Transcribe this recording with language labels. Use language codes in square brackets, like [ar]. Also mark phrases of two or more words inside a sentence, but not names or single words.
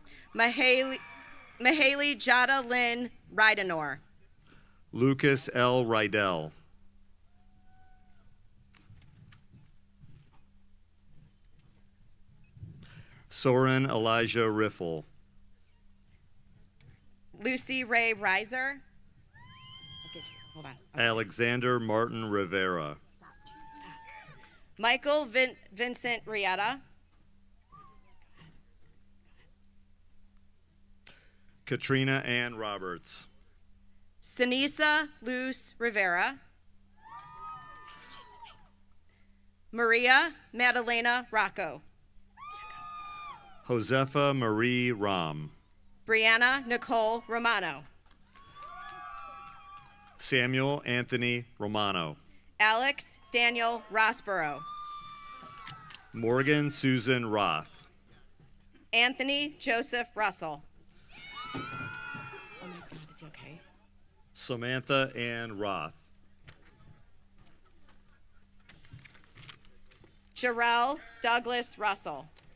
[en] Mahaley Jada Lynn Rydenor. Lucas L. Rydell. Soren Elijah Riffle. Lucy Ray Reiser. Hold on. Okay. Alexander Martin Rivera. Michael Vincent Rieta. Katrina Ann Roberts. Sinisa Luz Rivera. Maria Madalena Rocco. Josefa Marie Ram. Brianna Nicole Romano. Samuel Anthony Romano. Alex Daniel Rossborough. Morgan Susan Roth. Anthony Joseph Russell. Oh my God, is he okay? Samantha Ann Roth. Jarrell Douglas Russell.